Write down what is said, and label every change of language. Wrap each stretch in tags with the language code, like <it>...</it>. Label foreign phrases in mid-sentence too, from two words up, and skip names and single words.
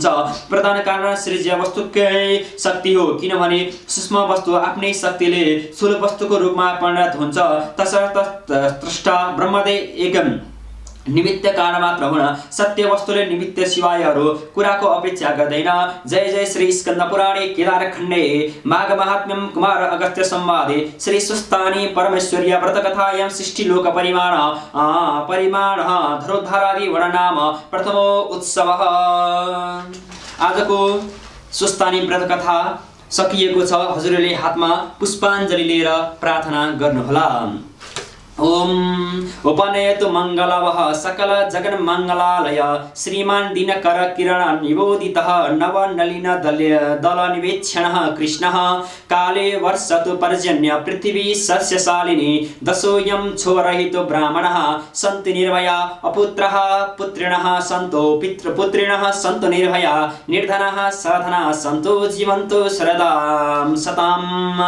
<ne>प्रधान कारण सृज्य वस्तुकै शक्ति हो, किनभने सूक्ष्म वस्तु आफ्नै शक्तिले स्थूल वस्तुको रूपमा परिणत हुन्छ। तसर्थ स्रष्टा ब्रह्मदेव एक निमित्त कारण मात्र हुन सत्य वस्तुले निमित्त शिवायहरू कुराको अपेक्षा गर्दैन।</ne> <sa>जय जय श्री स्कंद पुराणे केदार खण्डे माघ महात्म्यम कुमार अगस्त्य संवादे श्री सुस्तानी परमेश्वर्य व्रत कथायां सृष्टि लोक परिमाण धरोद्धारादि वर्णनाम प्रथमो उत्सवः।</sa> <ne>आजको सुस्तानी व्रत कथा सकिएको छ। हजुरले हातमा पुष्पाञ्जलि लिएर प्रार्थना गर्नुहोला।</ne> <sa>ओम उपनयतु मंगलवः सकल जगन मंगलालय श्रीमान दिनकर किरण निबोधितः नव नलिन दल निवेक्षणः कृष्णः काले वर्षतु पर्जन्य पृथ्वी सस्यशालिनी दशोऽयं क्षोरहितो ब्राह्मणः सन्तु निर्भया अपुत्रः पुत्रिणः सन्तु पितृपुत्रिणः सन्तु निर्भया निर्धनः सधनः सन्तु जीवन्तु शरदां सतां।</sa>